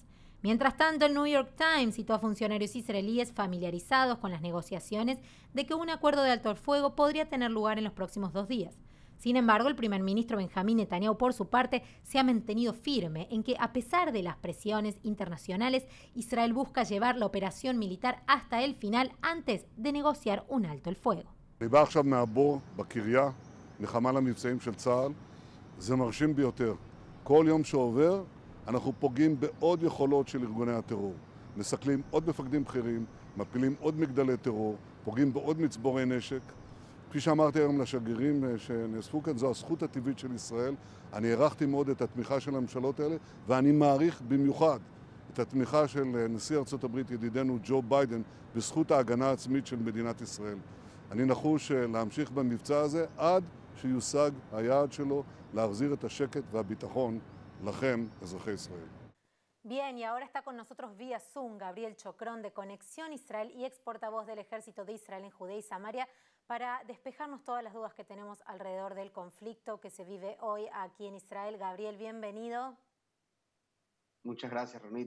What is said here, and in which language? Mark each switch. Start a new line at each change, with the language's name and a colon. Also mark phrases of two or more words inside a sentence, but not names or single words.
Spanish: Mientras tanto, el New York Times citó a funcionarios israelíes familiarizados con las negociaciones de que un acuerdo de alto el fuego podría tener lugar en los próximos 2 días. Sin embargo, el primer ministro Benjamín Netanyahu, por su parte, se ha mantenido firme en que, a pesar de las presiones internacionales, Israel busca llevar la operación militar hasta el final antes de negociar un alto el fuego.
Hebrew: כל יום שעובר אנחנו פוגעים בעוד יכולות של ארגוני הטרור. מסכלים עוד מפקדים בכירים, מפילים עוד מגדלי טרור, פוגעים בעוד מצבורי נשק. כפי שאמרתי היום לשגרירים שנאספו כאן, זו הזכות הטבעית של ישראל. אני הערכתי מאוד את התמיכה של הממשלות האלה, ואני מעריך במיוחד את התמיכה של נשיא ארצות הברית, ידידנו ג'ו ביידן, בזכות ההגנה העצמית של מדינת ישראל. אני נחוש להמשיך במבצע הזה עד שיושג היעד שלו, להחזיר את השקט והביטחון לכם, אזרחי ישראל.
Spanish: Bien, y ahora está con nosotros vía Zoom Gabriel Chocrón de Conexión Israel y ex portavoz del Ejército de Israel en Judea y Samaria para despejarnos todas las dudas que tenemos alrededor del conflicto que se vive hoy aquí en Israel. Gabriel, bienvenido. Muchas gracias, Ronit.